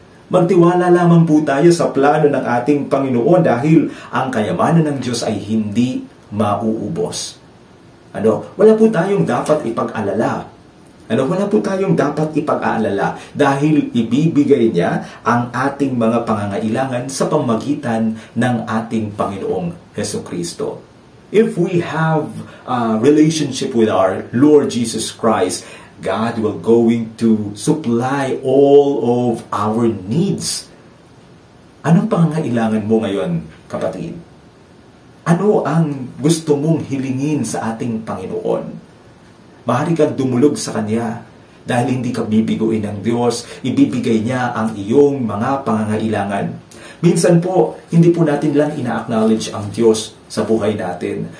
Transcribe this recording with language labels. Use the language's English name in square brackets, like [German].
[Filipino] Magtiwala lamang po tayo sa plano ng ating Panginoon dahil ang kayamanan ng Diyos ay hindi mauubos. Wala po tayong dapat ipag-alala. Wala po tayong dapat ipag-aalala dahil ibibigay niya ang ating mga pangangailangan sa pamamagitan ng ating Panginoong Hesukristo. [English] If we have a relationship with our Lord Jesus Christ, God will going to supply all of our needs. [Filipino] Anong pangangailangan mo ngayon, kapatid? Ano ang gusto mong hilingin sa ating Panginoon? Maaari kang dumulog sa Kanya dahil hindi ka bibiguin ng Diyos. Ibibigay niya ang iyong mga pangangailangan. Minsan po, hindi po natin lang ina-acknowledge ang Diyos sa buhay natin.